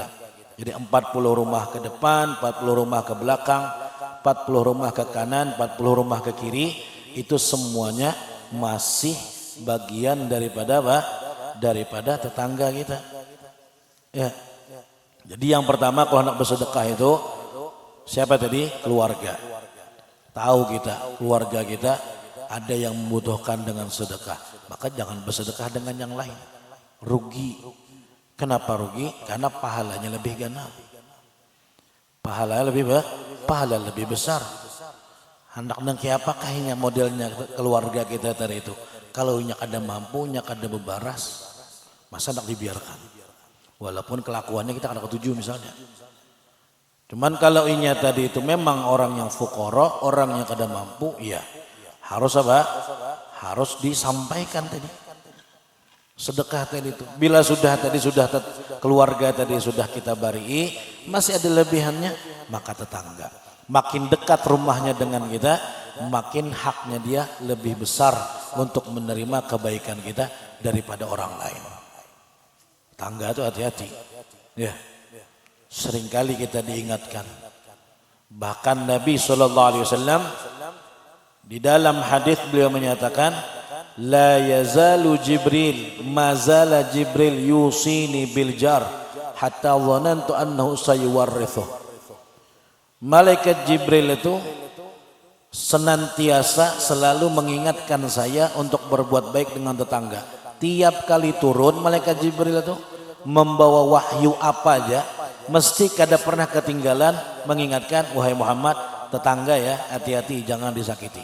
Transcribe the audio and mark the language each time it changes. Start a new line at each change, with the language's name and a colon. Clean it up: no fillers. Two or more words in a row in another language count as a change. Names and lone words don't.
Indonesian: Jadi 40 rumah ke depan, 40 rumah ke belakang, 40 rumah ke kanan, 40 rumah ke kiri, itu semuanya masih bagian daripada apa? Daripada tetangga kita. Ya. Jadi yang pertama kalau hendak bersedekah itu siapa tadi? Keluarga. Tahu kita, keluarga kita ada yang membutuhkan dengan sedekah, maka jangan bersedekah dengan yang lain. Rugi. Kenapa rugi? Karena pahalanya lebih ganap. Pahala lebih besar. Hendak nang apakah ini modelnya keluarga kita tadi itu?
Banjar: Kalau nya kada mampu, nya kada bebaras, masa hendak dibiarkan? Walaupun kelakuannya kita kada ketuju misalnya. Cuman kalau inya tadi itu memang orang yang fuqara, orang yang kada mampu,
Indonesian: ya harus apa? Harus disampaikan tadi. Sedekah tadi itu. Bila sudah tadi keluarga tadi sudah kita bari, masih ada lebihannya, maka tetangga. Makin dekat rumahnya dengan kita, makin haknya dia lebih besar untuk menerima kebaikan kita daripada orang lain. Tangga itu hati-hati. Ya. Seringkali kita diingatkan. Bahkan Nabi SAW di dalam hadis beliau menyatakan,
Arabic: لا يزال جبريل، ما زال جبريل يوصيني بالجار حتى ظننت أنه سيورثه.
Indonesian: Malaikat Jibril itu senantiasa selalu mengingatkan saya untuk berbuat baik dengan tetangga. Tiap kali turun malaikat Jibril itu membawa wahyu apa aja, mesti kada pernah ketinggalan mengingatkan, wahai Muhammad, tetangga ya, hati-hati jangan disakiti.